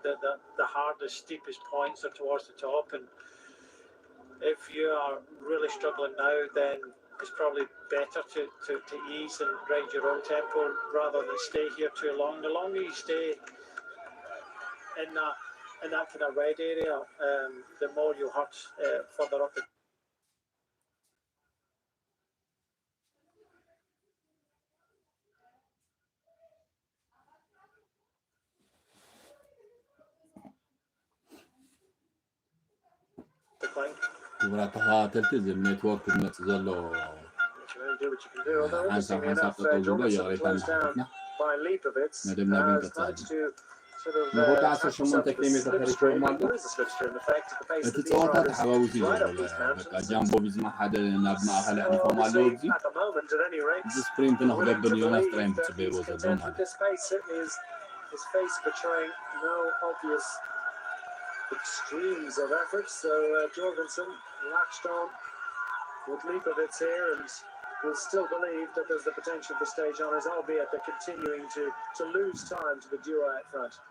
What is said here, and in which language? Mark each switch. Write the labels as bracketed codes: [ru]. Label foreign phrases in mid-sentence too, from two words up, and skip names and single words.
[en] The hardest, steepest points are towards the top, and if you are really struggling now, then it's probably better to ease and ride your own tempo rather than stay here too long. The longer you stay in that kind of red area, the more you hurt further up. [ti] ክቡራት ተኸታተልቲ እዚ ኔትወርክ ዝመፅእ ዘሎ ሓንሳብ ጠጠው ዝብሎ የቕሬታ እናሓተትና መደብና ግን ቀፃሊ ንቦታ 18 ኪሎ ሜትር ተሪክቦም ኣሎ እቲ ፀወታ ተሓዋዊቱ እዩ ዘሎ በቃ ጃምቦ ቪዝማ ሓደ ናብ ማእኸል ኣሕሊፎም ኣለዉ እዚ ስፕሪንት ንክገብር ዮናስ ጥራይ ምፅበይዎ ዘሎ ማለት [en] extremes of effort, so Jorgenson latched on with Lipovitz here and will still believe that there's the potential for stage honours, albeit they're continuing to lose time to the duo out front.